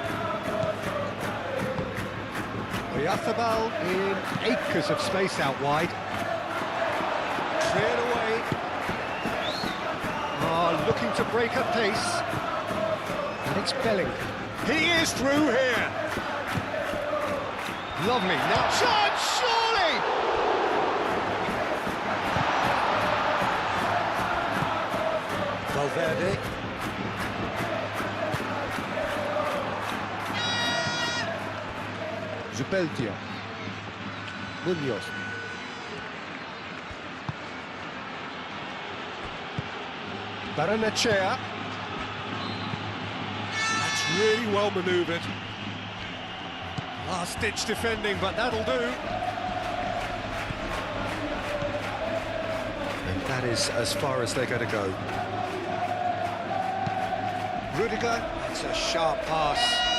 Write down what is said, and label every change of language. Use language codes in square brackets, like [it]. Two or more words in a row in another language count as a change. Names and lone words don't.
[en] Oyarzabal in acres of space out wide. Cleared away. Looking to break at pace. And it's Bellingham. He is through here. Lovely. Now chance, surely! Valverde. Zubeldia. Munoz. Baranachea. That's really well manoeuvred. Last-ditch defending, but that'll do. And that is as far as they're going to go. Rudiger, it's a sharp pass.